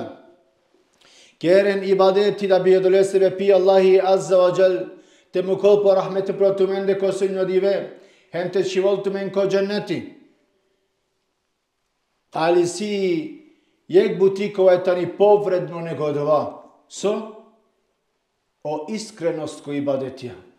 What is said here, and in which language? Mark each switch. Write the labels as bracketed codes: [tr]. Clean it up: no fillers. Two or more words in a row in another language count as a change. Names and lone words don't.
[rom] Keren ibadeti da bi odolesebe pi Allahi [ar] عز وجل, [rom] te mukol po rahmeti pro tu mende ko sunjo dive, hem te shivol tu men ko dženneti. [bs] Ali si [rom] jek butiko [bs] je tani povredno nego dva. [rom] So? O iskrenost ko ibadetija.